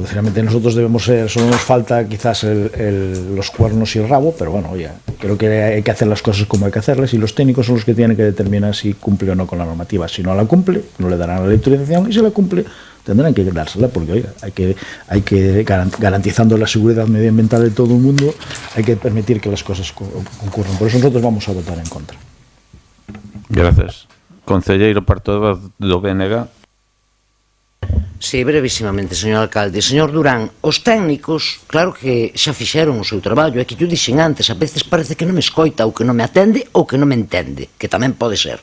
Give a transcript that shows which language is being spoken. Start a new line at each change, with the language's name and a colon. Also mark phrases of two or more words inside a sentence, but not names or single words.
Spanish: Realmente nosotros debemos ser, solo nos falta quizás los cuernos y el rabo, pero bueno, oye, creo que hay que hacer las cosas como hay que hacerlas, y los técnicos son los que tienen que determinar si cumple o no con la normativa. Si no la cumple, no le darán la autorización, y si la cumple, tendrán que dársela, porque oiga, hay que garantizando la seguridad medioambiental de todo el mundo, hay que permitir que las cosas ocurran. Por eso nosotros vamos a votar en contra. Gracias.
Galician: Concelleiro portavoz do BNG.
Spanish: Sí, brevísimamente, señor alcalde.
Galician: Señor Durán, os técnicos, claro que xa fixeron o seu traballo, é que yo dixen antes, a veces parece que non me escoita, ou que non me atende, ou que non me entende, que tamén pode ser.